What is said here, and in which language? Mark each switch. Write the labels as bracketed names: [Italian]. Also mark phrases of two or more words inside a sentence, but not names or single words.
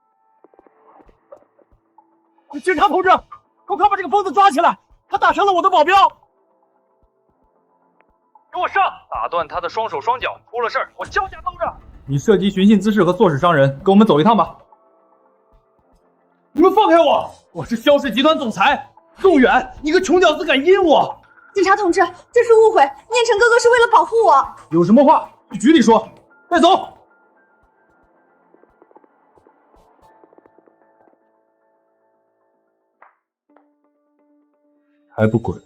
[Chinese] 警察同志，快把這個瘋子抓起來！他打傷了我的保鏢！給我上！打斷他的雙手雙腳，出了事兒我蕭家兜着！你涉及寻衅滋事和唆使傷人，跟我們走一趟吧。你們放開我！我是蕭氏集團總裁宋遠，你個窮屌絲敢陰我！警察同志，這是誤會，念晨哥哥是為了保護我。有什麼話去局裡說，帶走。還不滾！